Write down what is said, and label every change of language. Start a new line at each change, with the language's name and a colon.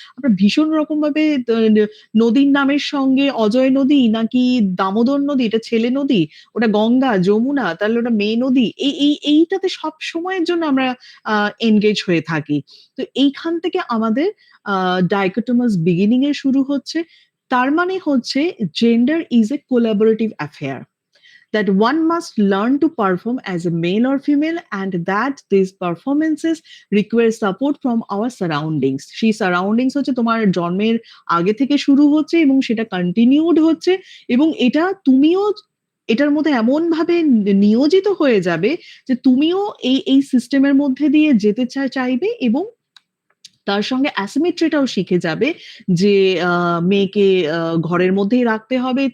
Bangla: আমরা ভীষণ রকমভাবে নদীর নামের সঙ্গে অজয় নদী নাকি দামোদর নদী এটা ছেলে নদী, ওটা গঙ্গা, যমুনা তাহলে ওটা মেয়ে নদী। এইটাতে সবসময়ের জন্য আমরা এনগেজ হয়ে থাকি। তো এইখান থেকে আমাদের ডাইকোটমাস বিগিনিং এর শুরু হচ্ছে। তার মানে হচ্ছে
English: Gender is a collaborative affair. That one must learn to perform as a male or female and that these performances require support from our surroundings.
Bangla: সেই সারাউন্ডিংস হচ্ছে তোমার জন্মের আগে থেকে শুরু হচ্ছে এবং সেটা কন্টিনিউড হচ্ছে এবং এটা তুমিও এটার মধ্যে এমনভাবে নিয়োজিত হয়ে যাবে যে তুমিও এই সিস্টেমের মধ্যে দিয়ে যেতে চাইবে এবং তার সঙ্গে asymmetry-টাও শিখে যাবে যে মেয়েকে ঘরের মধ্যেই রাখতে হবে।